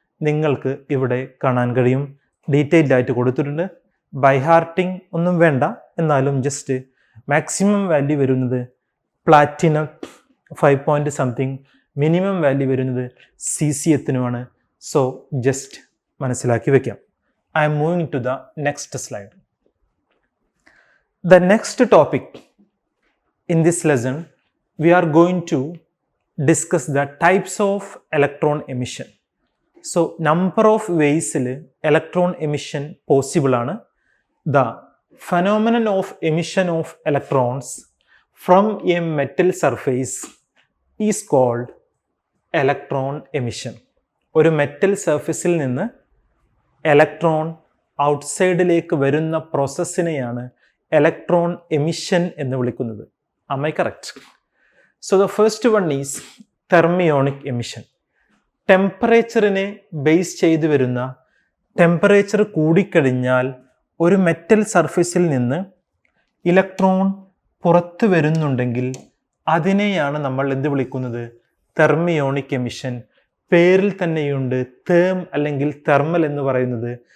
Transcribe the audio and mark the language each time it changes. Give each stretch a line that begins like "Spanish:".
Malayalam: നിങ്ങൾക്ക് ഇവിടെ കാണാൻ കഴിയും. ഡീറ്റെയിൽഡ് ആയിട്ട് കൊടുത്തിട്ടുണ്ട്. ബൈ ഹാർട്ടിങ് ഒന്നും വേണ്ട, എന്നാലും ജസ്റ്റ് മാക്സിമം വാല്യൂ വരുന്നത് പ്ലാറ്റിനം 5 സംതിങ്, മിനിമം വാല്യൂ വരുന്നത് CCയത്തിനുമാണ്. സോ ജസ്റ്റ് മനസ്സിലാക്കി വെക്കാം.
English: I am moving to the next slide. The next topic in this lesson, we are going to discuss the types of electron emission. So, number of ways electron emission possible
Malayalam: ആണ്.
English: The phenomenon of emission of electrons from a metal surface is called electron emission.
Malayalam: ഒരു metal സർഫസിൽ നിന്ന് electron ഔട്ട്സൈഡിലേക്ക് വരുന്ന പ്രോസസ്സിനെയാണ് electron emission എന്ന് വിളിക്കുന്നത്.
English: Am I correct? So the first one is thermionic emission.
Malayalam: ടെമ്പറേച്ചറിനെ base ചെയ്ത് വരുന്ന, temperature കൂടിക്കഴിഞ്ഞാൽ ഒരു മെറ്റൽ സർഫസിൽ നിന്ന് ഇലക്ട്രോൺ പുറത്തു വരുന്നുണ്ടെങ്കിൽ അതിനെയാണ് നമ്മൾ എന്ത് വിളിക്കുന്നത്? Thermionic emission. പേരിൽ തന്നെയുണ്ട് തേം അല്ലെങ്കിൽ തെർമൽ എന്ന് പറയുന്നത്.